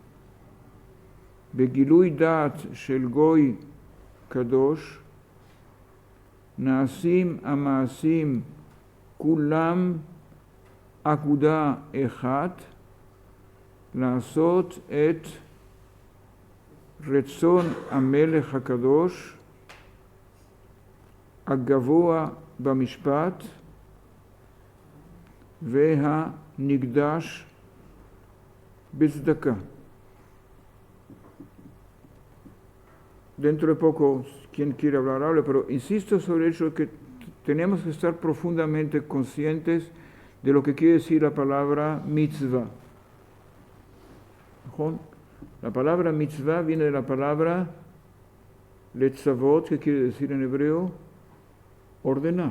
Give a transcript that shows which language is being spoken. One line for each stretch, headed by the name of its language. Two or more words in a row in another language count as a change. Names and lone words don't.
Hebrew: בגילוי דעת של גוי קדוש, נעשים המעשים כולם אגודה אחת, לעשות את רצון המלך הקדוש, הגבוה במשפט והנקדש בצדקה.
Spanish: Dentro de poco, quien quiere hablar, hable, pero insisto sobre el hecho de que tenemos que estar profundamente conscientes de lo que quiere decir la palabra mitzvah. La palabra mitzvah viene de la palabra letzavot, que quiere decir en hebreo ordenar.